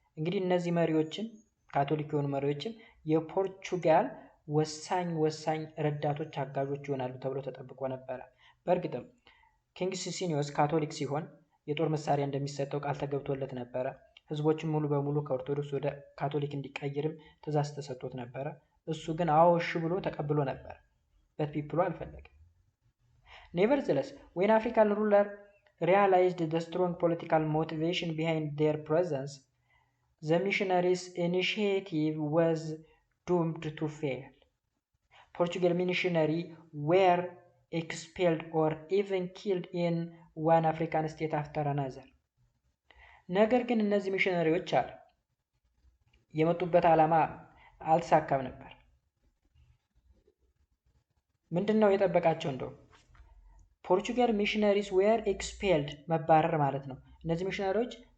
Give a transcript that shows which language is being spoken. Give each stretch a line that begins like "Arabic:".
Amharic: እንግዲህ እነዚህ መሪዎችን ካቶሊክ የሆኑ መሪዎችን የፖርቹጋል ወሳኝ ረዳቶች አጋዦች ይሆናሉ ተብሎ ተጠብቆ ነበረ። በእርግጥም ኪንግ ሲኒዮስ ካቶሊክ ሲሆን የጦር መሳሪያ እንደሚሰጠው ቃል ተገብቶለት ነበረ። ህዝቦችን ሙሉ በሙሉ ከኦርቶዶክስ ወደ ካቶሊክ እንዲቀይርም ትእዛዝ ተሰጥቶት ነበረ። እሱ ግን አዎ እሺ ብሎ ተቀብሎ ነበር።
English: but people
Amharic: አልፈለገም።
English: Nevertheless, when African ruler realized the strong political motivation behind their presence, the missionaries' initiative was doomed to fail. Portugal missionaries were expelled or even killed in one African state after another.
Amharic: ነገር ግን እነዚህ ሚሽነሪዎች አሉ የመጡበት ዓላማ አልተሳካም ነበር። ምንድነው የጠበቃቸው? እንደው ፖርቹጋል ሚሽነሪስ
English: were expelled
Amharic: መባረር ማለት ነው። እነዚህ ሚሽነሪዎች